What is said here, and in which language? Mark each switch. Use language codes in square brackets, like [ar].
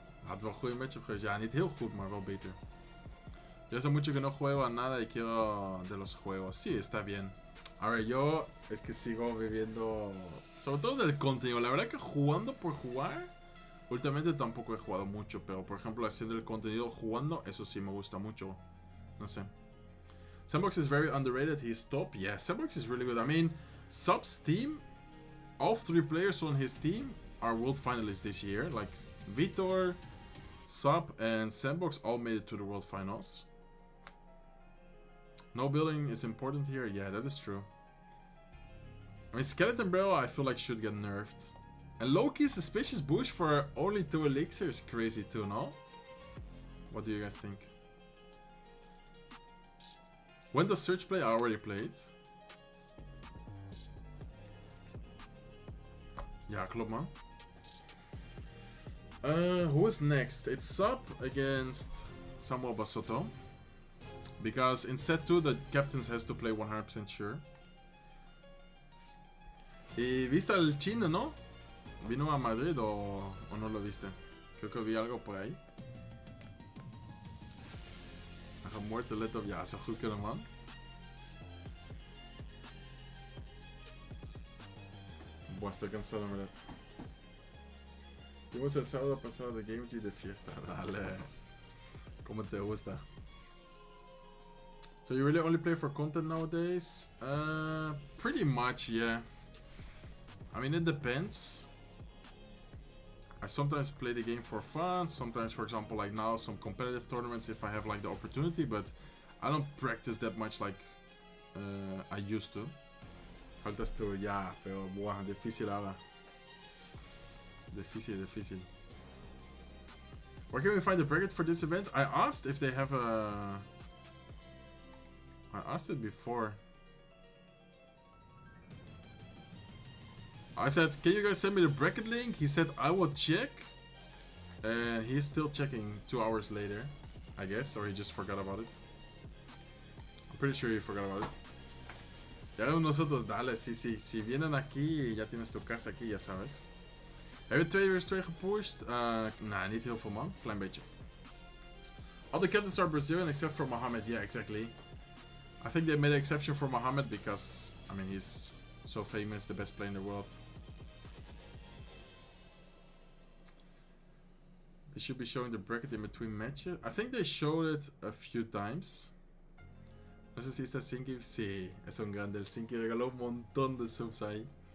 [nl] Had wel een goede matchup geweest. Ja, niet heel goed, maar wel beter. [es] Yo hace mucho que no juego a nada y quiero de los juegos. Sí, está bien. A ver, yo es que sigo viviendo, sobre todo del contenido. La verdad que jugando por jugar, últimamente tampoco he jugado mucho. Pero por ejemplo, haciendo el contenido jugando, eso sí me gusta mucho. No sé. [en] Sandbox is very underrated. He's top. Yeah, Sandbox is really good. I mean, Sub's team, all 3 players on his team are world finalists this year. Like Vitor, Sub, and Sandbox all made it to the world finals. No building is important here. Yeah, that is true. I mean, Skeleton Barrel I feel like should get nerfed. And Loki's suspicious bush for only 2 elixirs is crazy too, no? What do you guys think? When does Search play? I already played. [nl] Ja, klopt man. [en] Who is next? It's Sub against Samuel Basoto. Because in set 2 the captains has to play 100% sure. [es] ¿Y viste al chino, no? ¿Vino a Madrid o no lo viste? Creo que vi algo por ahí. Hij gaat moord te let op. Ja, zou goed kunnen, man. Buah, estoy cansado, en verdad. Fuimos el sábado pasado de Game G de fiesta. Dale. ¿Cómo te gusta? [en] So you really only play for content nowadays? Pretty much, yeah. I mean, it depends. I sometimes play the game for fun. Sometimes, for example, like now, some competitive tournaments if I have like the opportunity. But I don't practice that much like I used to. [es] Faltas tú, ya, pero buah, difícil ahora. Difícil. [en] Where can we find the bracket for this event? I asked if they have a... I asked it before. I said, can you guys send me the bracket link? He said, I will check. And he's still checking 2 hours later, I guess. Or he just forgot about it. I'm pretty sure he forgot about it. [es] Ya nosotros, dale, si vienen aquí, ya tienes tu casa aquí, ya sabes. [nl] Heb je 2 vs 2 gepusht? Nou, niet heel veel man, klein beetje. [en] All the captains are Brazilian except for Mohammed, yeah, exactly. I think they made an exception for Mohammed because, I mean, he's so famous, the best player in the world. They should be showing the bracket in between matches. I think they showed it a few times. [es] No sé si está Sinky. Sí, es un grande. El Sinky regaló un montón de subs ahí.